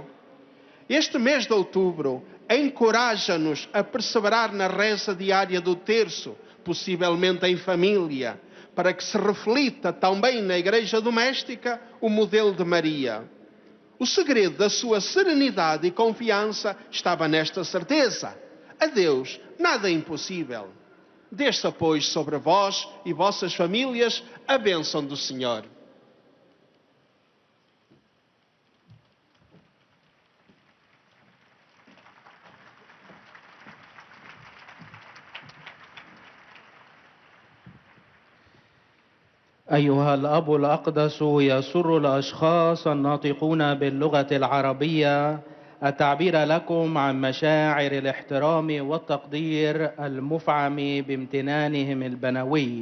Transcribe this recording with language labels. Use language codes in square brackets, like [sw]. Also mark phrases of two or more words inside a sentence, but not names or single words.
[pt] Este mês de outubro encoraja-nos a perseverar na reza diária do terço, possivelmente em família, para que se reflita também na igreja doméstica o modelo de Maria. O segredo da sua serenidade e confiança estava nesta certeza: a Deus nada é impossível. Desça, pois, sobre vós e vossas famílias a bênção do Senhor. [ar] أيها الأب الأقدس، يسر الأشخاص الناطقون باللغة العربية التعبير لكم عن مشاعر الاحترام والتقدير المفعم بامتنانهم البنوي.